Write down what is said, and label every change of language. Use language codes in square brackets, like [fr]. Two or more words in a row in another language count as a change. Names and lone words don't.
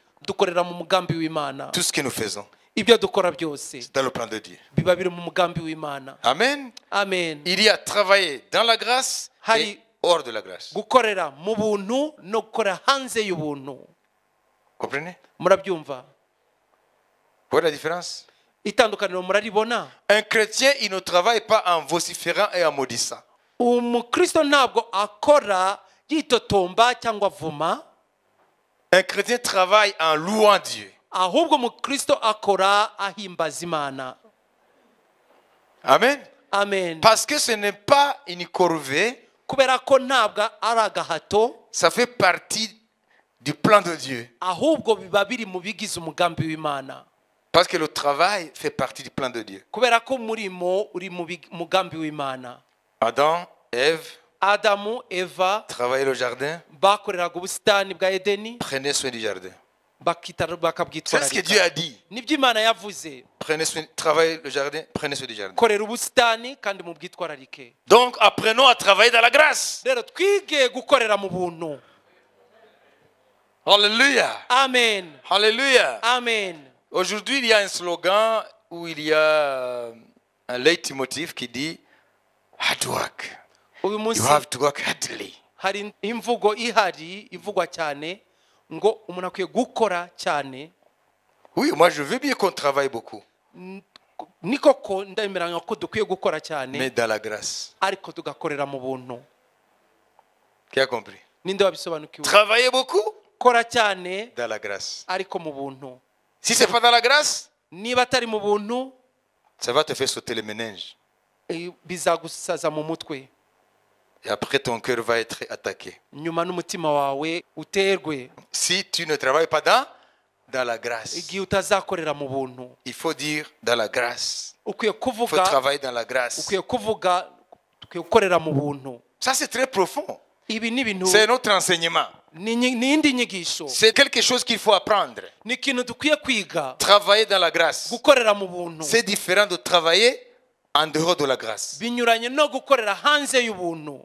[rw] dukorera mu mugambi w'Imana. [fr] Tout ce que nous faisons, [rw] Ibyo dukora byose [fr] c'est dans le plan de Dieu. [rw] biba biri mu mugambi w'Imana. Amen. Amen. [fr] Il y a travaillé dans la grâce et hors de la grâce. [rw] Gukorera mu buntu no gukorera hanze y'ubuntu. [fr] Comprenez? [rw] Murabyumva? [fr] Vous voyez la différence? [rw] Itandukaniro muraribona? [fr] Un chrétien, il ne travaille pas en vociférant et en maudissant. [rw] Umukristo ntabwo akora yitotomba cyangwa avuma. [fr] Un chrétien travaille en louant Dieu. [rw] Ahubwo umukristo akora ahimbaza Imana. Amen. Amen. [fr] Parce que ce n'est pas une corvée, [rw] Kubera ko ntabwo ari agahato, [fr] ça fait partie du plan de Dieu. [rw] ahubwo biba biri mu bigize umugambi w'Imana. [fr] Parce que le travail fait partie du plan de Dieu. [rw] Kubera ko umurimo uri mu mugambi w'Imana. [fr] Adam, Ève, [rw] Adamu, Eva [fr] travaillaient le jardin, [rw] bakoreraga ubusitani bwa Edeni, [fr] prenaient soin du jardin. C'est ce que Dieu a dit. [rw] nibyo Imana yavuze. [fr] Prenez soin, travaillez le jardin, prenez soin du jardin. [rw] Korera ubusitani kandi mubwitwararike. [fr] Donc apprenons à travailler dans la grâce. [rw] Rero twige gukorera mu buntu. [fr] Alléluia. Amen. Alléluia. Amen. Aujourd'hui, il y a un slogan où il y a un leitmotiv qui dit [en] hard work. [rw] Uyu [en] You [rw] munsi [en] have to work hardly. [rw] hari imvugo ihari ivugwa cyane ngo umuntu akwiye gukora cyane. [fr] Oui, moi je veux bien qu'on travaille beaucoup, [rw] Ni koko ndemeranya ko dukwiye gukora cyane [fr] mais dans la grâce. [rw] ariko tugakorera mu buntu. [fr] Qui a compris? [rw] Ninde wabisobanukiwe? [fr] Travailler beaucoup [rw] Kora cyane [fr] dans la grâce. [rw] ariko mu buntu. [fr] Si c'est pas dans la grâce, [rw] Niba atari mu buntu [fr] ça va te faire sauter les méninges. [rw] bizagusaza mu mutwe. [fr] Et après ton cœur va être attaqué. [rw] Nyuma n'umutima wawe uterwe [fr] Si tu ne travailles pas dans la grâce, [rw] igihe utazakorera mu buntu. [fr] il faut dire dans la grâce. [rw] Ukwiye [fr] Il faut [rw] kuvuga [fr] travailler dans la grâce. [rw] ukwiye kuvuga ukwiye gukorera mu buntu. [fr] Ça c'est très profond. [rw] Ibi ni ibintu [fr] C'est notre enseignement. [rw] ni indi nyigisho. [fr] C'est quelque chose qu'il faut apprendre. [rw] Ni ikintu dukwiye kwiga. [fr] Travailler dans la grâce, [rw] Gukorera mu buntu [fr] c'est différent de travailler en dehors de la grâce. [rw] binyuranye no gukorera hanze y'ubuntu.